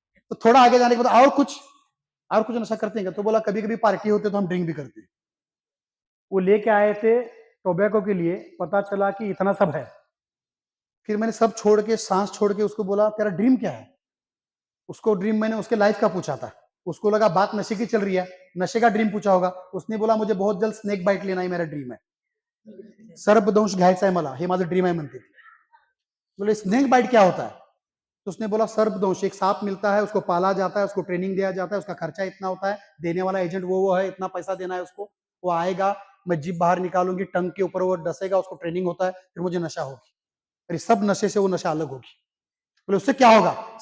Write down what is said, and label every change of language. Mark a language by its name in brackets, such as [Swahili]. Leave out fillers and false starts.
[Hindi] तो थोड़ा आगे जाने के बाद और कुछ नशा करते हैं? तो बोला कभी कभी पार्टी होते तो हम ड्रिंक भी करते हैं। वो लेके आए थे टोबैको के लिए, पता चला कि इतना सब है। फिर मैंने सब छोड़ के, सांस छोड़ के उसको बोला तेरा ड्रीम क्या है? उसको ड्रीम मैंने उसके लाइफ का पूछा था, उसको लगा बात नशे की चल रही है, नशे का ड्रीम पूछा होगा। उसने बोला मुझे बहुत जल्द स्नेक बाइट लेना ही मेरा ड्रीम है, [Marathi] सर्पदंश घ्यायचा आहे मला, हे माझं ड्रीम आहे म्हणते। [Hindi] बोले स्नेक बाइट क्या होता है? तो उसने बोला सर्पदंश, एक सांप मिलता है, उसको पाला जाता है, उसको ट्रेनिंग दिया जाता है, उसका खर्चा इतना होता है, देने वाला एजेंट वो है, इतना पैसा देना है उसको, वो आएगा, मैं जीभ बाहर निकालूंगी, टंग के ऊपर वो डसेगा, उसको ट्रेनिंग होता है, फिर मुझे नशा होगी, फिर सब नशे से वो नशा अलग होगी। बोले उससे क्या होगा?